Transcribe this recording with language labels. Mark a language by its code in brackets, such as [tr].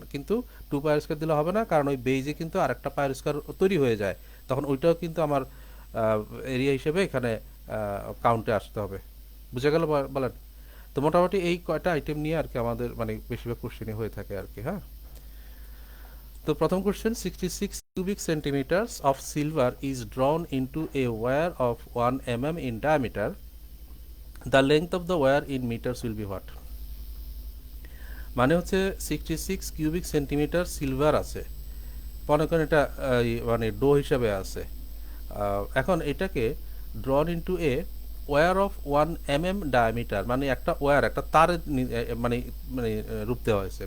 [bn] কিন্তু 2 পায়ের স্কোয়ার দিলে হবে না, কারণ ওই বেজে কিন্তু আরেকটা পায়ের স্কোয়ার তৈরি হয়ে যায়, তখন ওইটাও কিন্তু আমার এরিয়া হিসেবে এখানে কাউন্টে আসতে হবে। বুঝে গেল বলেন? তো মোটামুটি এই কয়টা আইটেম নিয়ে আর কি আমাদের মানে বেশিরভাগ কোশ্চেনই হয়ে থাকে আর কি, হ্যাঁ। তো প্রথম question, [en] 66 cubic centimeters of silver is drawn into a wire of 1 mm in diameter. The length of the wire in meters will be what? [bn] মানে হচ্ছে 66 কিউবিক সেন্টিমিটার সিলভার আছে, মনে করেন এটা মানে ডো হিসাবে আছে। এখন এটাকে [en] drawn into a wire of 1 mm diameter, [bn] মানে একটা ওয়্যার, একটা তারের মানে মানে রূপ দেওয়া হয়েছে।